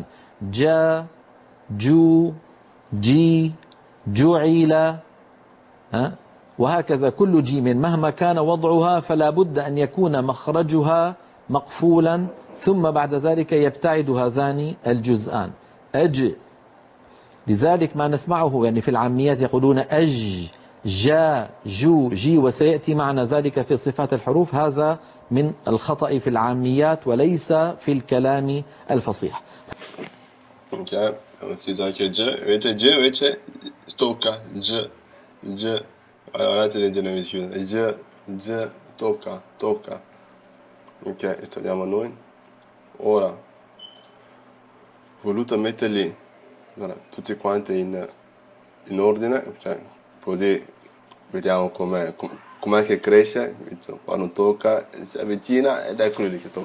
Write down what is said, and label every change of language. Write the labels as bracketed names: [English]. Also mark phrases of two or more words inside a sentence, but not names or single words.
[Arabic] جا، جو، جي، جعل، وهكذا كل جيم مهما كان وضعها فلا بد أن يكون مخرجها مقفولا، ثم بعد ذلك يبتعد هذان الجزءان. أج، لذلك ما نسمعه يعني في العاميات يقولون أج، جا، جو، جي، وسيأتي معنا ذلك في صفات الحروف. هذا من الخطأ في العاميات وليس في الكلام الفصيح. [Italian] Ok, si sa che G invece tocca, G, allora te le dire vicino, G, tocca. Ok, togliamo noi. Ora, ho voluto metterli tutti quanti in ordine, cioè, così vediamo com'è che cresce, quando tocca, si avvicina ed eccolo lì che tocca.